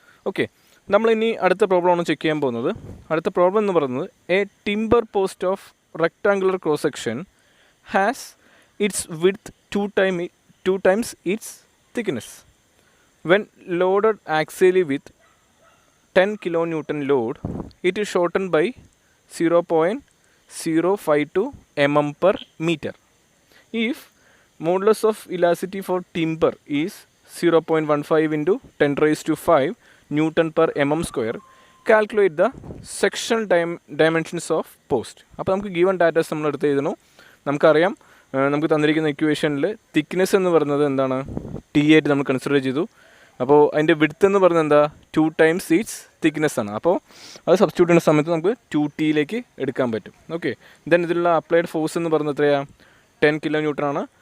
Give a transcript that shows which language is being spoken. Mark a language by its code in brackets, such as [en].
[en] okay, [ml] നമ്മളിനി അടുത്ത പ്രോബ്ലമാണ് ചെക്ക് ചെയ്യാൻ പോകുന്നത്. അടുത്ത പ്രോബ്ലം എന്ന് പറയുന്നത് [en] A timber post of rectangular cross section has its width 2 times its thickness. When loaded axially with 10 kilonewton load, it is shortened by 0.052 mm per meter. If modulus of elasticity for timber is 0.15 into 10 raised to 5 Newton per mm square, calculate the sectional dimensions of post. [ml] അപ്പോൾ നമുക്ക് given datas നമ്മൾ എടുത്ത് എഴുതണം. നമുക്കറിയാം നമുക്ക് തന്നിരിക്കുന്ന ഇക്വേഷനിൽ thickness എന്ന് പറയുന്നത് എന്താണ്, ടി ആയിട്ട് നമ്മൾ കൺസിഡർ ചെയ്തു. അപ്പോൾ അതിൻ്റെ വിഡ്ത്ത് എന്ന് പറയുന്നത് എന്താ, 2 times its തിക്നെസ് ആണ്. അപ്പോൾ അത് സബ്സ്റ്റിറ്റ്യൂട്ട് ചെയ്യുന്ന സമയത്ത് നമുക്ക് 2T എടുക്കാൻ പറ്റും. ഓക്കെ, ദെൻ ഇതിലുള്ള അപ്ലൈഡ് ഫോഴ്സ് എന്ന് പറയുന്നത് എത്രയാണ്, 10 kN ആണ്.